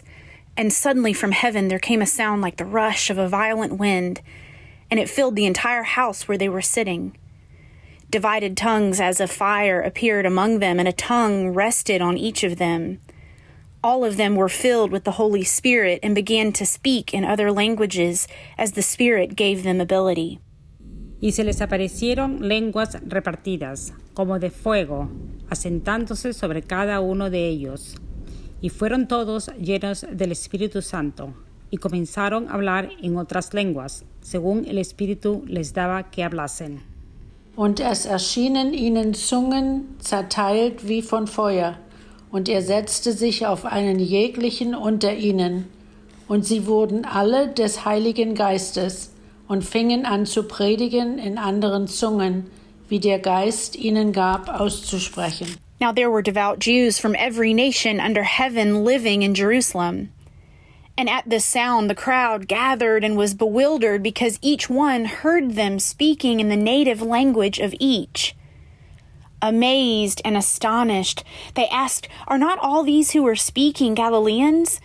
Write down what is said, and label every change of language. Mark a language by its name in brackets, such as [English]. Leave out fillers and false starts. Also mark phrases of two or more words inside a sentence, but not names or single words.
[English] And suddenly from heaven there came a sound like the rush of a violent wind, and it filled the entire house where they were sitting. Divided tongues as of fire appeared among them, and a tongue rested on each of them. All of them were filled with the Holy Spirit and began to speak in other languages as the Spirit gave them ability. [Spanish] Y se les aparecieron lenguas repartidas, como de fuego, asentándose sobre cada uno de ellos. Y fueron todos llenos del Espíritu Santo, y comenzaron a hablar en otras lenguas, según el Espíritu les daba que hablasen. [German] Und es erschienen ihnen Zungen, zerteilt wie von Feuer, und er setzte sich auf einen jeglichen unter ihnen. Und sie wurden alle des Heiligen Geistes und fingen an zu predigen in anderen Zungen, wie der Geist ihnen gab, auszusprechen. [English] Now there were devout Jews from every nation under heaven living in Jerusalem. And at this sound the crowd gathered and was bewildered because each one heard them speaking in the native language of each. Amazed and astonished, they asked, "Are not all these who are speaking Galileans?